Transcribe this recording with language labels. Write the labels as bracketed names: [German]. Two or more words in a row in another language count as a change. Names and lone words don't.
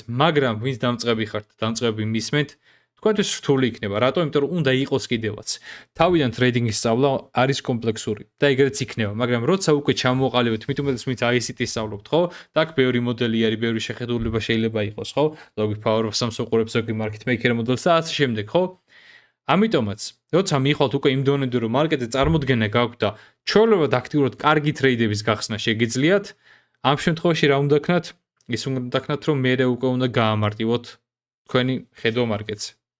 [Georgian] მაგრამ ვინც დამწყები ხართ, დამწყები მისმენთ, თქვენთვის რთული იქნება. რატო? იმიტომ რომ უნდა იყოს კიდევაც. თავიდან ტრეიდინგის სწავლა არის კომპლექსური და ეგრეც იქნება, მაგრამ როცა უკვე ჩამოყალიბეთ, მით უმეტეს ვინც ICT-ს სწავლობთ, ხო? და აქ ბევრი მოდელი არის, ბევრი შეხედულება შეიძლება იყოს, ხო? ზოგი [English] power of some [Georgian] უყურებს, ზოგი [English] market maker [Georgian] მოდელს და ასე შემდეგ, ხო? ამიტომაც, როცა მიხვალთ უკვე იმ დონემდე რომ მარკეტზე წარმოდგენა გაქვთ და ჩვეულებრივად აქტიურად კარგი ტრეიდების გახსნა შეგიძლიათ, ამ შემთხვევაში რა უნდა ქნათ? ის უნდა ქნათ, რომ მე უკვე უნდა გაამარტივოთ თქვენი ხედვა მარკეტზე.